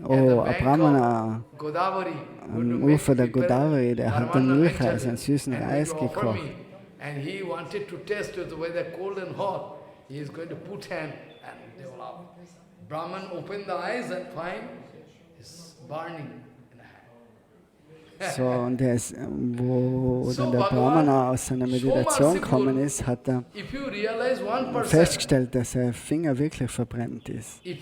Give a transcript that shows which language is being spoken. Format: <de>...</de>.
<de>Oh, ein Brahmana am Ufer der Godavari, der hat den Milchreis, einen süßen Reis gekocht.</de> <en>And he wanted to test whether cold and hot. He is going to put hand and they will laugh. Brahman opened the eyes and find it's burning.</en> <de>So, und wo dann der Brahmana aus seiner Meditation gekommen ist, hat er festgestellt, dass sein Finger wirklich verbrennt ist.</de>